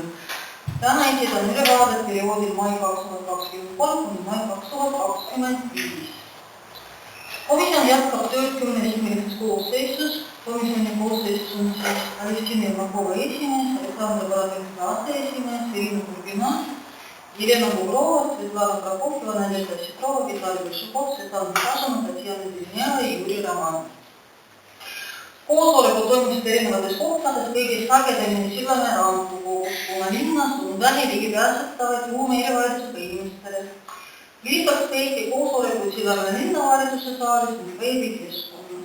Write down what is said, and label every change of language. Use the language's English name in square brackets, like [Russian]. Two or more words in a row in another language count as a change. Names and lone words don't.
[Estonian] Täna esitan ülevaadet perioodil mai 2023 kuni mai 2025. Komisjon jätkab tööd 10. koosseisus. Komisjoni koosseisus on Alistina Irmakova esimees, Aleksandr Varadenko aseesimees, Irina Kurbina, Елена Бугрова, Светлана Прокофьева, Надежда Ситрова, Виталий Большаков, Светлана Никашина, Татьяна Зеленяeva ja Jüri Romanov. Koosolekud toimusid erinevates kohtades, kõigis sagedamini Sillamäe raamatukogus, kuna linnas on vähe ligipääsetavaid ruume erivajadusega inimestele. Lisaks peeti koosolekuid Sillamäe linnavalitsuse saalis ning veebikeskkonnas.